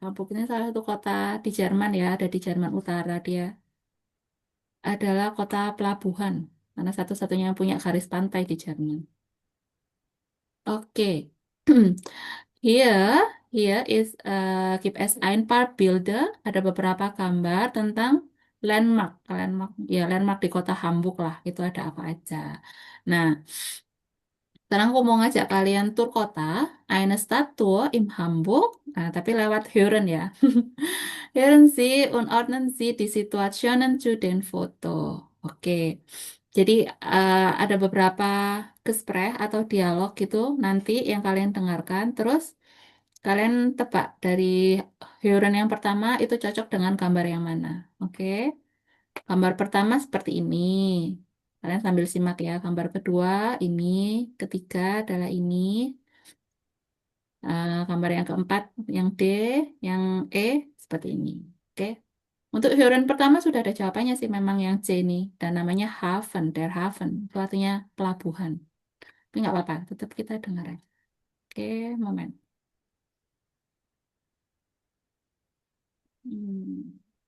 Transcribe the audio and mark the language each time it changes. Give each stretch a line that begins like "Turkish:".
Indonesian: Hamburg ini salah satu kota di Jerman ya, ada di Jerman Utara. Dia adalah kota pelabuhan, karena satu-satunya yang punya garis pantai di Jerman. Oke.
English: Here, here is
German: gibt es ein paar Bilder.
Indonesian: Ada beberapa gambar tentang landmark, ya landmark di kota Hamburg lah. Itu ada apa aja. Nah, sekarang aku mau ngajak kalian tur kota,
German: eine Stadttour im Hamburg.
Indonesian: Nah, tapi lewat Hören ya.
German: Hören Sie und ordnen Sie die Situationen zu den Foto.
Indonesian: Oke. Jadi ada beberapa gesprek atau dialog gitu nanti yang kalian dengarkan. Terus kalian tebak dari Hören yang pertama itu cocok dengan gambar yang mana. Oke. Gambar pertama seperti ini. Kalian sambil simak ya. Gambar kedua ini, ketiga adalah ini. Gambar yang keempat, yang D, yang E seperti ini. Oke. Untuk Hören pertama sudah ada jawabannya sih memang yang C ini. Dan namanya Hafen, der Hafen. Itu artinya pelabuhan. Tapi nggak apa-apa, tetap kita dengar aja. Oke, moment. Hmm.